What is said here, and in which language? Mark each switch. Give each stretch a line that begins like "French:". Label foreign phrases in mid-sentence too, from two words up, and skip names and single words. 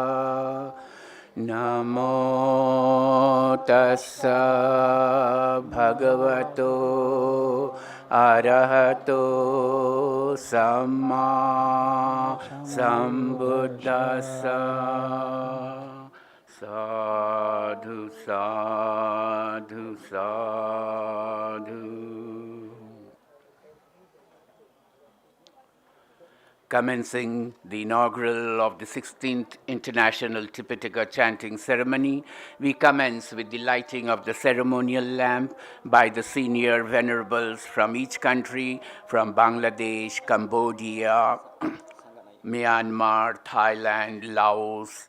Pali: Namo Tassa Bhagavato Arahato Samma Sambuddhassa. Sadhu, sadhu, sadhu.
English: Commencing the inaugural of the 16th International Tipitaka Chanting Ceremony, we commence with the lighting of the ceremonial lamp by the senior venerables from each country, from Bangladesh, Cambodia, Myanmar, Thailand, Laos.